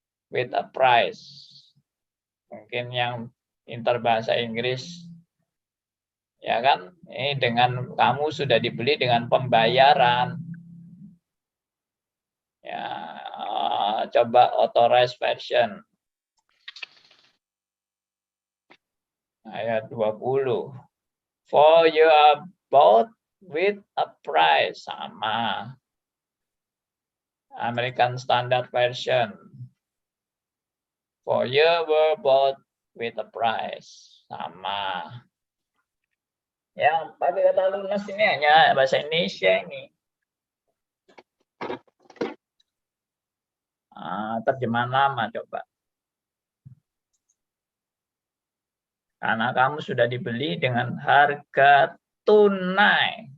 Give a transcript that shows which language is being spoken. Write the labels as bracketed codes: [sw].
[en] With a price. [id] Mungkin yang interbahasa Inggris Ya kan? Ini dengan kamu sudah dibeli dengan pembayaran. Ya, coba [en] authorized version. [id] Ayat 20. [en] For you are bought with a price. [id] Sama. [en] American Standard Version. For you were bought with a price. [id] Sama. Yang pakai kata lunas ini hanya bahasa Indonesia ini. Terjemahan lama coba. Karena kamu sudah dibeli dengan harga tunai.